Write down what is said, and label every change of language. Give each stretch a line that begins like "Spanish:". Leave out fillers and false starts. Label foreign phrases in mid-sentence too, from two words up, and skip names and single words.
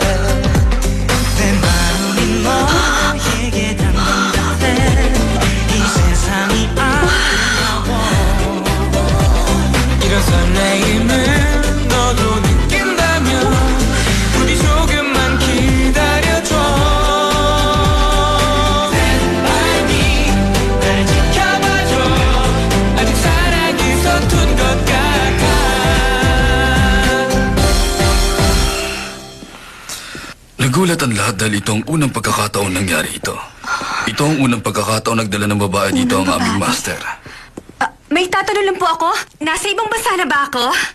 Korean: 내 마음이 너에게 담긴다네 이 세상이 아름다워 이런 설레임을 너도 느낀다면 부디 조금만 기다려줘
English: Stand by me
Korean: 날 지켜봐줘 아직 사랑이 서툰 것 같아
Filipino: Nagulat ang lahat dahil ito ang unang pagkakataon nangyari ito. Ito ang unang pagkakataon nagdala ng babae dito ang Unang aming babae? master. May tatanong lang po ako. Nasa ibang bansa na ba ako?